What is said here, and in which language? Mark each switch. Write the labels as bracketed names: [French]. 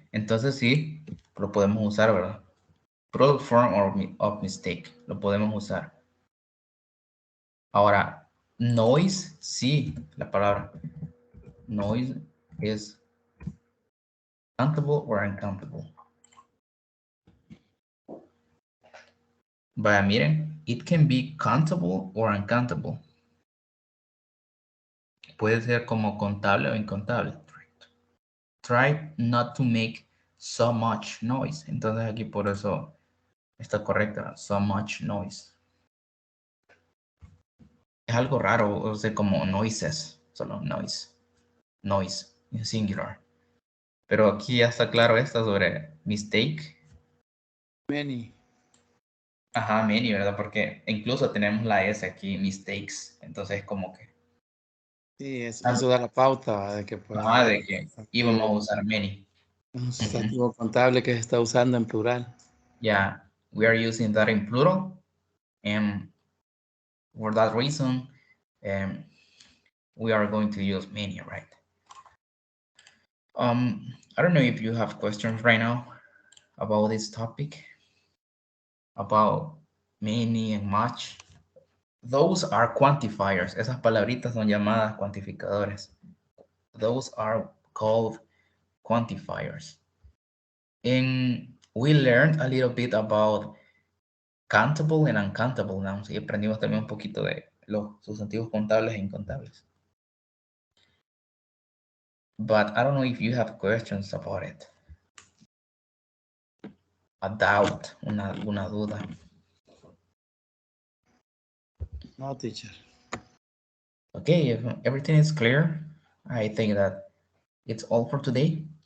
[Spanish] Entonces sí, lo podemos usar, ¿verdad? [English] Product form of mistake. [Spanish] Lo podemos usar. Ahora, noise, sí, la palabra. [English] Noise is countable or uncountable. [Spanish] Vaya, miren, [English] it can be countable or uncountable. [Spanish] Puede ser como contable o incontable. [English] Try not to make so much noise. [Spanish] Entonces aquí por eso está correcta. [English] So much noise. [Spanish] Es algo raro, o sea, como noises. solo noise. Noise, en singular. Pero aquí ya está claro esta sobre mistake. [English] Many. [Spanish] Ajá, many, ¿verdad? Porque incluso tenemos la S aquí, mistakes. Entonces como que... Sí, eso da la pauta de que puede Ajá, haber de que íbamos a usar many. un sustantivo contable que se está usando en plural. [English] Yeah, we are using that in plural. And for that reason, we are going to use many, right? I don't know if you have questions right now about this topic, about many and much. Those are quantifiers. [Spanish] Esas palabritas son llamadas cuantificadores. [English] Those are called quantifiers. And we learned a little bit about countable and uncountable nouns. [Spanish] Y aprendimos también un poquito de los sustantivos contables e incontables. [English] But I don't know if you have questions about it. A doubt, [Spanish] una duda. [English] No, teacher. Okay, if everything is clear, I think that it's all for today.